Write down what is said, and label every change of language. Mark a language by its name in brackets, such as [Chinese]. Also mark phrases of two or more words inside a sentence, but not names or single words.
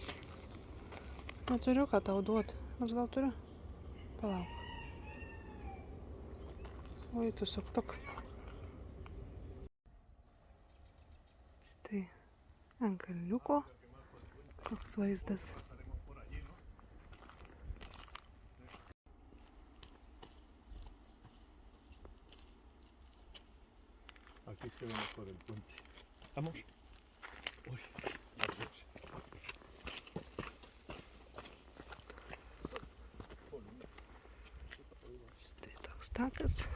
[Lithuanian] Neturiu ką tau duoti. Aš gal turiu? Palauk. Oi, tu suktuk. Štai ant kalniuko koks vaizdas. [Spanish] Aquí se ve mejor el puente. ¿Vamos? Uy, adiós. [Lithuanian] Štai toks takas.